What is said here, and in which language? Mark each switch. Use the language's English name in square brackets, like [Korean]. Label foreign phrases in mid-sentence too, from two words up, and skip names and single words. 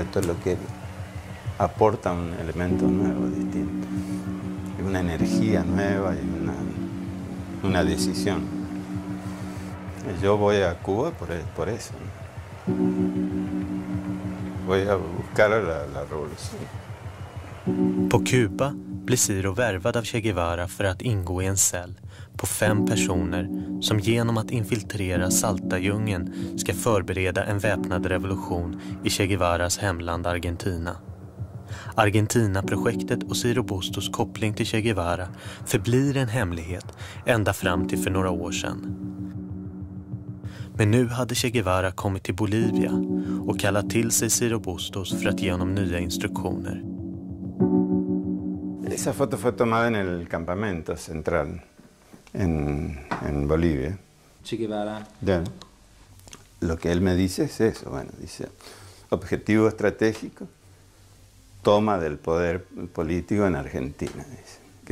[Spanish] Es lo que aporta un elemento nuevo, distinto, y una energía nueva y una decisión. Yo voy a Cuba por eso, ¿no? Voy a buscar la revolución. [Swedish] På Kuba blir Ciro värvad av Che Guevara för att ingå i en cell på 5 personer som genom att infiltrera Salta-djungeln ska förbereda en väpnad revolution i Che Guevaras hemland Argentina. Argentina-projektet och Ciro Bustos koppling till Che Guevara förblir en hemlighet ända fram till för några år sedan. Men nu hade Che Guevara kommit till Bolivia och kallat till sig Ciro Bustos för att ge honom nya instruktioner. [Spanish] Esa foto fue tomada en el campamento central en Bolivia. Che Guevara. Ya. Lo que él me dice es eso, bueno, dice, objetivo estratégico, toma del poder político en Argentina, dice.